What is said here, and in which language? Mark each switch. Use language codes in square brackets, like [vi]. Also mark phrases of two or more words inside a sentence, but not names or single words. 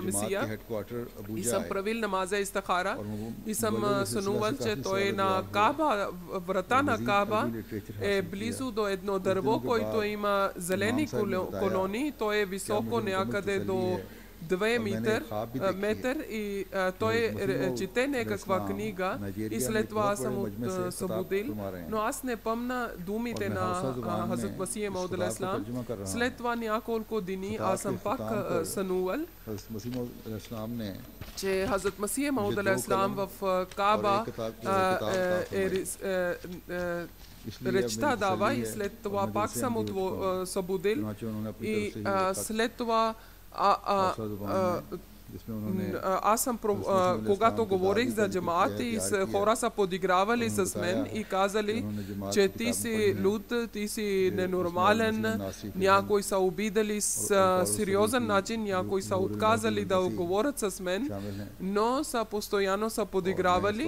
[bg] Месия и съм правил намаза истихара и съм сънувал, че той на Каба, врата на Каба е близо до едно дърво, който има зелени колони, той е високо някъде до 2 метър и той чете някаква книга и след това аз съм събудил, но аз не помня думите на Хазрат Масих Мауд [ar] عليه السلام. [bg] След това няколко дни аз съм пак сънувал, че Хазрат Масих Мауд [ar] عليه السلام [bg] в Каба речта дава и след това пак съм събудил и след това аз съм, когато говорих за джамаат и хора са подигравали с мен и казали, че ти си луд, ти си ненормален, някои са обидали с сериозен начин, някои са отказали да говорят с мен, но са постоянно са подигравали.